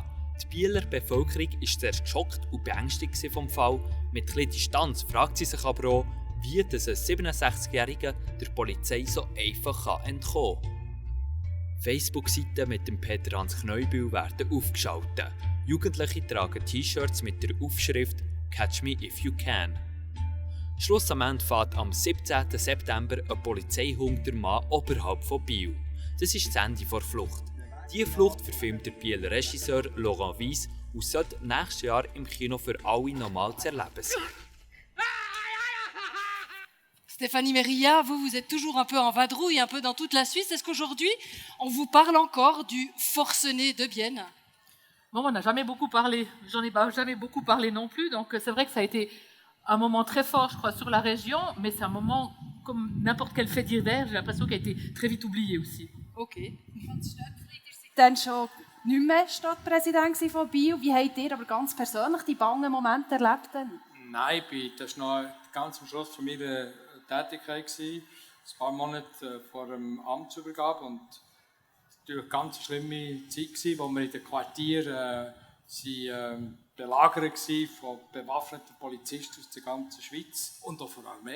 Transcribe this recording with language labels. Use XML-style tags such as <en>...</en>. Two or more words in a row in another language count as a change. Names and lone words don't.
<de>Die Bieler Bevölkerung war zuerst geschockt und beängstigt vom Fall. Mit etwas Distanz fragt sie sich aber auch, wie ein 67-Jähriger der Polizei so einfach entkommen kann. Facebook-Seiten mit dem Peter Hans Kneubiel werden aufgeschaltet. Jugendliche tragen T-Shirts mit der Aufschrift</de> <en>«Catch me if you can».</en> <de>Schlussendlich fährt am 17. September ein Polizeihund der Mann oberhalb von Biel. Das ist das Ende der Flucht. Diese Flucht verfilmt der Bieler Regisseur Laurent Weiss und sollte nächstes Jahr im Kino für alle normal zu erleben sein.</de> <fr>Stéphanie Merilla, vous êtes toujours un peu en vadrouille, un peu dans toute la Suisse. Est-ce qu'aujourd'hui, on vous parle encore du forcené de Bienne? Bon, on n'a jamais beaucoup parlé. J'en ai jamais beaucoup parlé non plus. Donc, c'est vrai que ça a été un moment très fort, je crois, sur la région. Mais c'est un moment, comme n'importe quel fait divers, j'ai l'impression qu'il a été très vite oublié aussi. OK.</fr> <de>Dann schon nicht mehr Stadtpräsident von Biel. Wie habt ihr aber ganz persönlich die bangen Momente erlebt? Nein, das war noch ganz am Schluss von meiner Tätigkeit. Ein paar Monate vor dem Amtsübergabe. Und natürlich eine ganz schlimme Zeit, wo wir in den Quartieren belagert waren von bewaffneten Polizisten aus der ganzen Schweiz und auch von der Armee.</de>